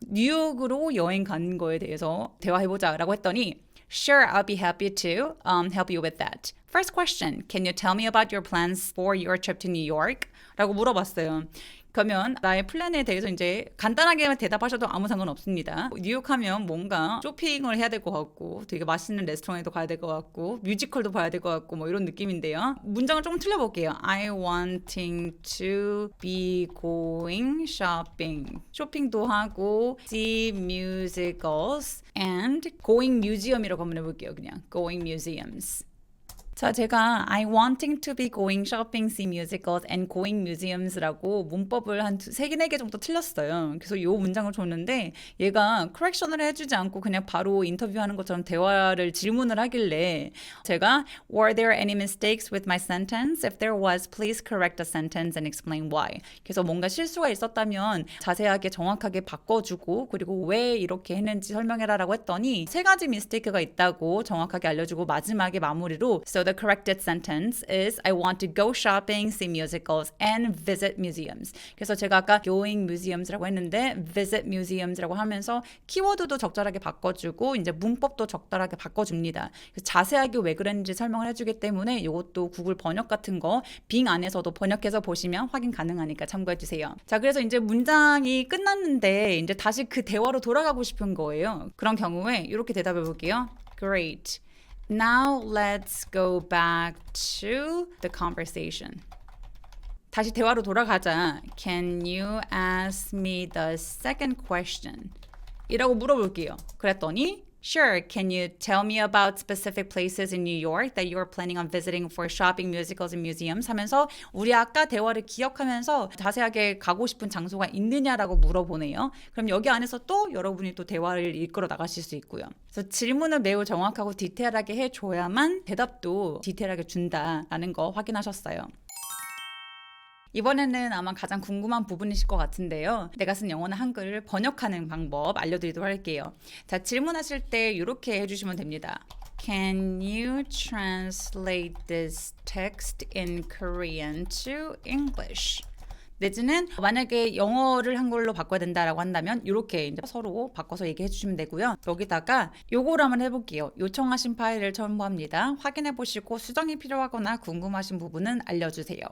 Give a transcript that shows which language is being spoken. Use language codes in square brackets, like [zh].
[ko] 뉴욕으로 여행 간 거에 대해서 대화해보자 라고 했더니 [en] Sure, I'll be happy to help you with that. First question, can you tell me about your plans for your trip to New York? [ko] 라고 물어봤어요. 그러면 나의 플랜에 대해서 이제 간단하게 대답하셔도 아무 상관없습니다. 뉴욕 하면 뭔가 쇼핑을 해야 될 것 같고 되게 맛있는 레스토랑에도 가야 될 것 같고 뮤지컬도 봐야 될 것 같고 뭐 이런 느낌인데요. 문장을 조금 틀려볼게요. [en] I wanting to be going shopping. [ko] 쇼핑도 하고 [en] see musicals and going museum이라고 [ko] 한번 해볼게요. 그냥 [en] going museums. 자, 제가 I wanting to be going shopping, see musicals and going museums라고 [ko] 문법을 한 3개 정도 틀렸어요. 그래서 이 문장을 줬는데 얘가 correction을 해주지 않고 그냥 바로 인터뷰하는 것처럼 대화를 질문을 하길래 제가 [en] Were there any mistakes with my sentence? If there was, please correct the sentence and explain why. [ko] 그래서 뭔가 실수가 있었다면 자세하게 정확하게 바꿔주고 그리고 왜 이렇게 했는지 설명해라라고 했더니 3가지 미스테이크가 있다고 정확하게 알려주고 마지막에 마무리로 [en] So the corrected sentence is I want to go shopping, see musicals, and visit museums. [ko] 그래서 제가 아까 [en] going museums [ko] 라고 했는데 [en] visit museums [ko] 라고 하면서 키워드도 적절하게 바꿔주고 이제 문법도 적절하게 바꿔줍니다. 그래서 자세하게 왜 그랬는지 설명을 해주기 때문에 이것도 구글 번역 같은 거 빙 안에서도 번역해서 보시면 확인 가능하니까 참고해주세요. 자, 그래서 이제 문장이 끝났는데 이제 다시 그 대화로 돌아가고 싶은 거예요. 그런 경우에 이렇게 대답해 볼게요. [en] Great. Now let's go back to the conversation. [ko] 다시 대화로 돌아가자. [en] Can you ask me the second question? [ko] 이라고 물어볼게요. 그랬더니 [en] Sure, can you tell me about specific places in New York that you are planning on visiting for shopping, musicals, and museums? [ko] 하면서 우리 아까 대화를 기억하면서 자세하게 가고 싶은 장소가 있느냐라고 물어보네요. 그럼 여기 안에서 또 여러분이 또 대화를 이끌어 나가실 수 있고요. 그래서 질문을 매우 정확하고 디테일하게 해줘야만 대답도 디테일하게 준다라는 거 확인하셨어요. 이번에는 아마 가장 궁금한 부분이실 것 같은데요. 내가 쓴 영어나 한글을 번역하는 방법 알려드리도록 할게요. 자, 질문하실 때 이렇게 해주시면 됩니다. [en] Can you translate this text in Korean to English? [ko] 내지는 만약에 영어를 한글로 바꿔야 된다라고 한다면 이렇게 이제 서로 바꿔서 얘기해 주시면 되고요. 여기다가 요거를 한번 해볼게요. 요청하신 파일을 첨부합니다. 확인해 보시고 수정이 필요하거나 궁금하신 부분은 알려주세요.